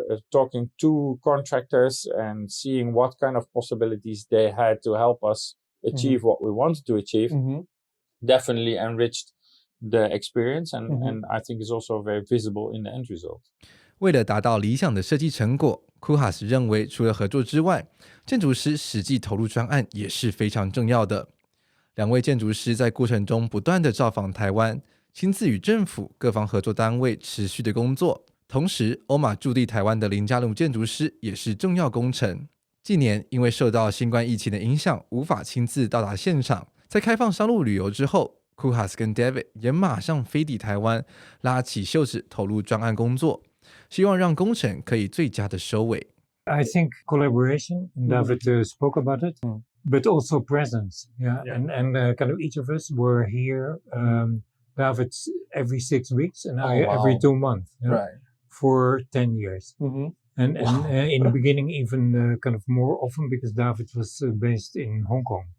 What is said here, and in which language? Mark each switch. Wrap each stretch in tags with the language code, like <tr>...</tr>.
<en>Talking to contractors and seeing what kind of possibilities they had to help us achieve what we wanted to achieve, definitely enriched the experience and I think is also very visible in the end result.</en> <zh>为了达到理想的设计成果， Koolhaas 认为除了合作之外，建筑师实际投入专案也是非常重要的。两位建筑师在过程中不断的造访台湾，亲自与政府各方合作单位持续的工作。同时 OMA 驻地台湾的林家禄建筑师也是重要工程。近年因为受到新冠疫情的影响，无法亲自到达现场，在开放商务旅游之后， Koolhaas 跟 David 也马上飞抵台湾，拉起袖子投入专案工作，希望让工程可以最佳的收尾。</zh> <en>I think collaboration, David spoke about it, but also presence. And kind of each of us were here, David every 6 weeks and I every 2 months, Right. for 10 years. And in the beginning even kind of more often because David was based in Hong Kong.</en>